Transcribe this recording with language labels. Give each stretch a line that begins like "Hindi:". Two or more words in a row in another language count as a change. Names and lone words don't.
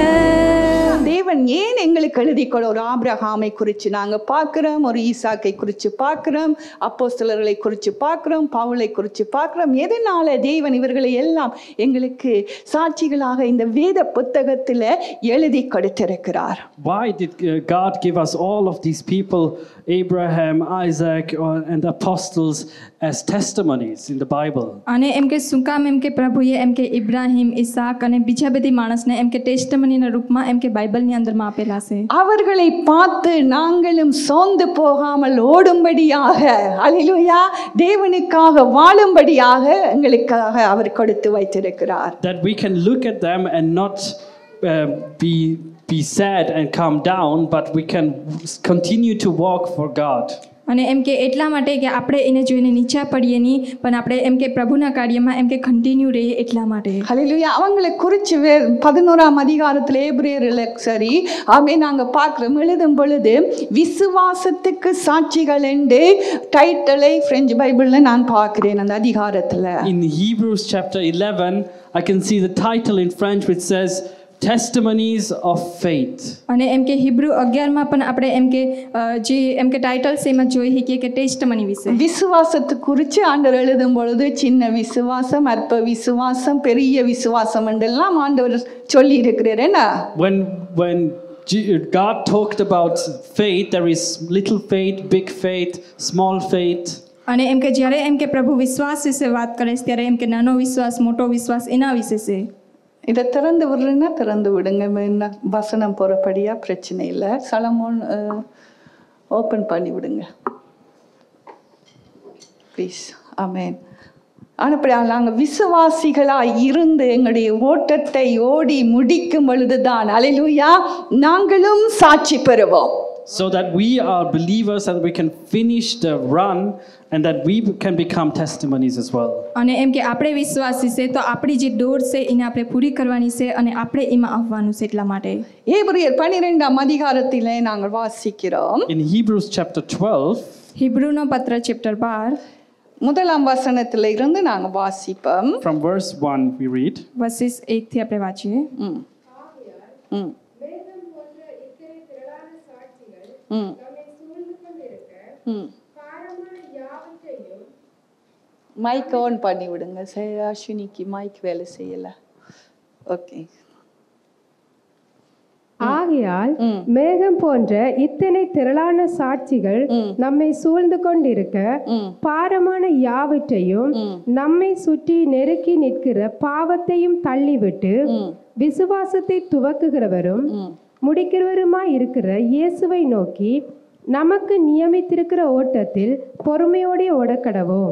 Tamil: தேவன் ஏன் எங்களுக்கு எழுதிக்கொள்ள ஒரு ஆபிரகாமை குறித்து நாங்கள் பார்க்குறோம், ஒரு ஈசாக்கை குறித்து பார்க்குறோம், அப்போஸ்தலர்களை குறித்து பார்க்குறோம், பவுலை குறித்து பார்க்குறோம். எதனால தேவன் இவர்களை எல்லாம் எங்களுக்கு சாட்சிகளாக இந்த வேத புத்தகத்தில் எழுதி கொடுத்திருக்கிறார்?
English: Why did God give us all of these people, Abraham, Isaac, and the apostles, as testimonies in the Bible?
Gujarati: અને એમ કે શું કામ એમ કે પ્રભુએ એમ કે ઇબ્રાહિમ, ઈસાક અને બીજા બધી માણસને એમ કે ટેસ્ટમનીના રૂપમાં એમ કે બાઇબલની અંદરમાં આપેલા છે.
Tamil: அவர்களை பார்த்து நாங்களும் சோர்ந்து போகாமல் ஓடும்படியாக, அல்லேலூயா, தேவனுக்காக வாழும்படியாக எங்களுக்காக அவர் கொடுத்து வைத்திருக்கிறார்.
English: That we can look at them and not be sad and calm down, but we can continue to walk for God.
Gujarati: અને એમ કે એટલા માટે કે આપણે એને જોઈને નીચા પડીએ નહીં, પણ આપણે એમ કે પ્રભુના કાર્યમાં એમ કે કન્ટિન્યુ રહીએ એટલા માટે.
Tamil: ஹல்லேலூயா. அவங்களை குறித்து 11ஆம் அதிகாரத்தில் எபிரேயர்ல சரி ஆமே நாங்கள் பார்க்குறோம். எழுதும் பொழுது விசுவாசத்துக்கு சாட்சிகள் என்று டைட்டிலை
English: French Bible
Tamil: நான் பார்க்கிறேன் அந்த அதிகாரத்தில்.
English: In Hebrews chapter 11, I can see the title in French which says Testimonies of Faith.
Gujarati: અને એમ કે હિબ્રુ 11માં પણ આપણે એમ કે જે એમ કે ટાઇટલ છે એમાં જોઈ શકીએ કે ટેસ્ટમની વિશે.
Tamil: விசுவாசத்தை குறித்து ஆண்டவர் எழுதும் பொழுது சின்ன விசுவாசம், அற்ப விசுவாசம், பெரிய விசுவாசம் என்றெல்லாம் ஆண்டவர் சொல்லி இருக்கிறார். என்ன?
English: When God talked about faith, there is little faith, big faith, small faith.
Gujarati: અને એમ કે જ્યારે એમ કે પ્રભુ વિશ્વાસ વિશે વાત કરે છે ત્યારે એમ કે નાનો વિશ્વાસ, મોટો વિશ્વાસ એના વિશે છે.
Tamil: இதை திறந்து விடுறேன்னா திறந்து விடுங்க, வசனம் போகிறபடியா பிரச்சனை இல்லை. சலமோன் ஓப்பன் பண்ணி விடுங்க ப்ளீஸ். ஆமென். ஆனால் நாங்கள் விசுவாசிகளாய் இருந்து எங்களுடைய ஓட்டத்தை ஓடி முடிக்கும் பொழுதுதான் அல்லேலூயா நாங்களும் சாட்சி பெறுவோம்.
English: So that we are believers and we can finish the run and that we can become testimonies as well.
Gujarati: અને એમ કે આપણે વિશ્વાસી છે તો આપણી જે દોડ છે એને આપણે પૂરી કરવાની છે અને આપણે એમાં આવવાનું છે એટલા માટે.
Tamil: எபிரேயர் 12ஆம் அதிகாரத்திலே நாங்கள் வாசிக்கிறோம்.
English: In Hebrews chapter 12,
Gujarati: હિબ્રુનો પત્ર ચેપ્ટર 12
Tamil: முதலாம் வசனத்தில் இருந்து நாங்கள் வாசிப்போம்.
English: from verse 1 we read.
Gujarati: વર્સિસ 1 થી આપણે વાંચીએ.
English: mic on
Tamil: பண்ணி விடுங்க. அஸ்வினிக்கு மைக் வேலை செய்யல. ஓகே. ஆகையால் மேகம் போன்ற இத்தனை திரளான சாட்சிகள் நம்மை சூழ்ந்து கொண்டிருக்க பாரமான யாவற்றையும் நம்மை சுற்றி நெருக்கி நிற்கிற பாவத்தையும் தள்ளிவிட்டு விசுவாசத்தை துவக்குகிறவரும் முடிக்கிறவருமாய் இருக்கிற இயேசுவை நோக்கி நமக்கு நியமித்திருக்கிற ஓட்டத்தில் பொறுமையோட ஓடக்கடவோம்.